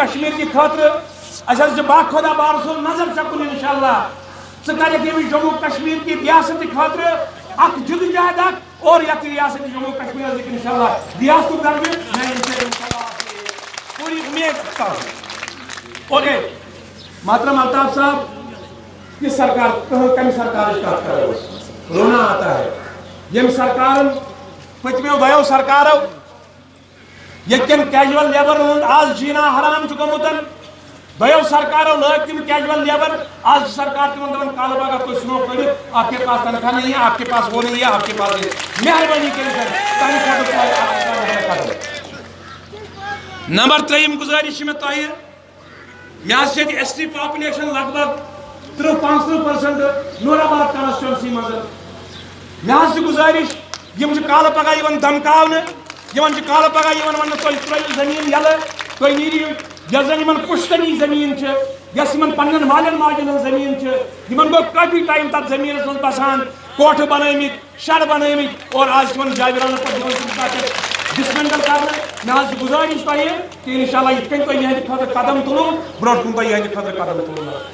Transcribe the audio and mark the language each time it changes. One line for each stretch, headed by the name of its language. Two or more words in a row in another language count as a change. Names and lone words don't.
Kashmiri: کشمیٖر کہِ خٲطرٕ اَسہِ حظ چھِ باخۄدا بار سُنٛد نظر چھکُن انشاءاللہ ژٕ کرکھ ییٚمہِ جموں کشمیٖر کہِ ریاستہٕ خٲطرٕ اکھ جدوجہد اکھ اور یتھ ریاست جموں کشمیر انشاءاللہ ریاستُک درجہِ میں پوٗری اُمید کران اوکے محترم الطاف صاحب یہ سرکار کمہِ سرکارٕچ کتھ کرو أسۍ
Urdu: رونا آتا ہے
Kashmiri: ییٚمہِ سرکارن پٔتمیو دۄیو سرکارو ییٚتہِ کیجول لیبرن ہُنٛد آز جیٖنا حرام چھُ گوٚمُت دۄیو سرکارو لٲگۍ تِم کیجول لیبر آج سرکار تمن دپان کالہٕ پگاہ تُہۍ ژھٕنو کٔڑِتھ
Urdu: آپ کے پاس تنخواہ نہیں ہے آپ کے پاس وہ نہیں ہے آپ کے پاس
Kashmiri: مہربٲنی کٔرِتھ نمبر 3 گُزٲرِش چھِ مےٚ تۄہہِ مےٚ حظ چھِ ییٚتہِ
English: ST population
Kashmiri: لگ بگ 30-35% نور آباد کانسٹیچوینسی منٛز مےٚ حظ چھِ گُزٲرِش یِم چھِ کالہٕ پگاہ یِوان دمکاونہٕ یِمن چھِ کالہٕ پگاہ یِوان وننہٕ تُہۍ ترٛٲیِو زٔمیٖن یَلہٕ تُہۍ نیٖرِو یۄس زن یِمن پُشتنی زٔمیٖن چھِ یۄس یِمن پننٮ۪ن مالٮ۪ن ماجٮ۪ن ہٕنٛز زٔمیٖن چھِ یِمن گوٚو کٲفی ٹایم تتھ زٔمیٖنس منٛز بسان کوٹھٕ بنٲومٕتۍ شڈ بنٲومٕتۍ اور آز چھِ تِمن جاویرانس پٮ۪ٹھ دِوان تِم تتھ ڈسمینٹل کرنہٕ مےٚ حظ چھِ گُزٲرِش تۄہہِ کہِ انشاءاللہ یِتھ کٔنۍ تۄہہِ یِہنٛدِ خٲطرٕ قدم تُلو برونٛٹھ کُن تۄہہِ یِہنٛدِ خٲطرٕ قدم تُلو